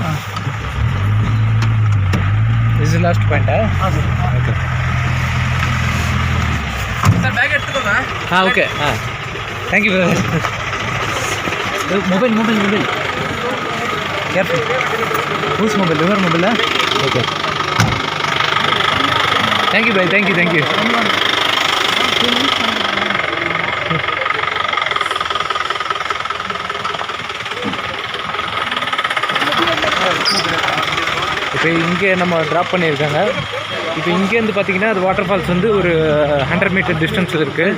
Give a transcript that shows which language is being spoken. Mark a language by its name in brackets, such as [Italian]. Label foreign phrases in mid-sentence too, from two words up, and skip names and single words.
[English] This is last point, huh? [Kannada] ಹಾಂ ಸರ್. [English] Okay. [Kannada] ಸರ್ ಬ್ಯಾಗ್ ಎತ್ಕೊಳ್ಳೋಣ? [English] haan, okay. haan, thank you brother. mobile careful. whose mobile? your mobile-a? okay. thank you bye, thank you. [Tamil] இப்போ இங்கே நம்ம ட்ராப் பண்ணியிருக்காங்க. இப்போ இங்கேருந்து பார்த்தீங்கன்னா அது [English] water falls [Tamil] வந்து ஒரு 100 மீட்டர் டிஸ்டன்ஸில் இருக்குது.